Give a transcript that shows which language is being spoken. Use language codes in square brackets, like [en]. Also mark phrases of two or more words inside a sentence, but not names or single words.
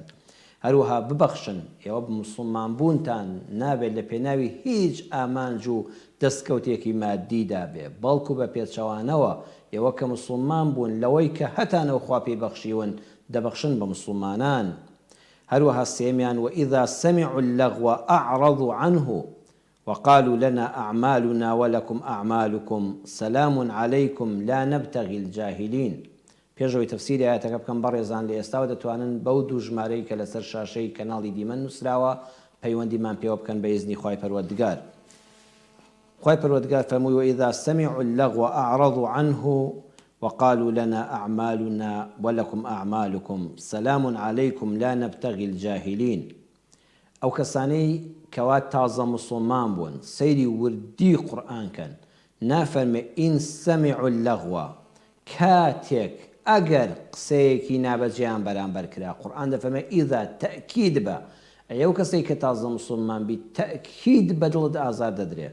[ckb] هەروەها ببەخشن، ئێوە مسلمان بوونتان نابێت لە پێناوی هیچ ئامانج و دەستکەوتێکی مادیدا بێ، بەڵکو بە پێچەوانەوە ئێوە کە مسلمان بوون لەوەی کە هەتانەوە خوا پێی بەخشیون دەبەخشن بە مسلمانان. هەروەها سێمیان [ar] وإذا سمعوا اللغو أعرضوا عنه وقالوا لنا أعمالنا ولكم أعمالكم سلام عليكم لا نبتغي الجاهلين. [ckb] پێشەوەی تەفسیری ئاەتەکە بکەم بەڕێزان لە ئێستاوە دەتوانن بەو دوو ژمارەی کە لەسەر شاشەی کەناڵی دیمەن نووسراوە پەیوەندیمان پێوە بکەن بە ئیزنی خوای پەروەردگار. خوای پەروەردگار فەرمووی [ar] وإذا سمعوا اللغو أعرضوا عنه وقالوا لنا أعمالنا ولكم أعمالكم سلام عليكم لا نبتغي الجاهلين. [ckb] ئەو کەسانەی کەوا تازە مسلمان بوون سەیری وردی قورئان کەن نافەرمێ [ar] ئین سەمیعوا اللغو، [ckb] کاتێک ئەگەر قسەیەکی نابەجێیان بەرامبەر کرا. قورئان دەفەرمێ ئیذا تەئکید بە، ئەو کەسەی کە تازە مسلمان بیت تەئکید بە دڵت ئازار دەدرێ.